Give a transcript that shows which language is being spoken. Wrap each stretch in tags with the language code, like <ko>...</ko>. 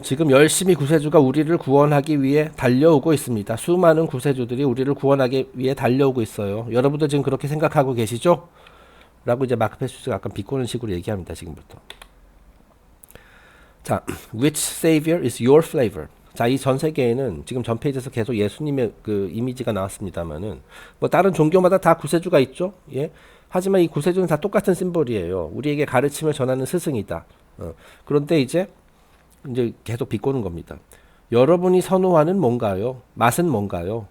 <ko>지금 열심히 구세주가 우리를 구원하기 위해 달려오고 있습니다. 수많은 구세주들이 우리를 구원하기 위해 달려오고 있어요. 여러분도 지금 그렇게 생각하고 계시죠? 라고 이제 마크 페쇼시가 약간 비꼬는 식으로 얘기합니다. 지금부터.</ko> <en>자, which savior is your flavor?</en> <ko>자, 이 전 세계에는 지금 전 페이지에서 계속 예수님의 그 이미지가 나왔습니다만은 다른 종교마다 다 구세주가 있죠. 예. 하지만 이 구세주는 다 똑같은 심볼이에요. 우리에게 가르침을 전하는 스승이다. 그런데 이제 계속 비꼬는 겁니다. 여러분이 선호하는 뭔가요? 맛은 뭔가요?</ko>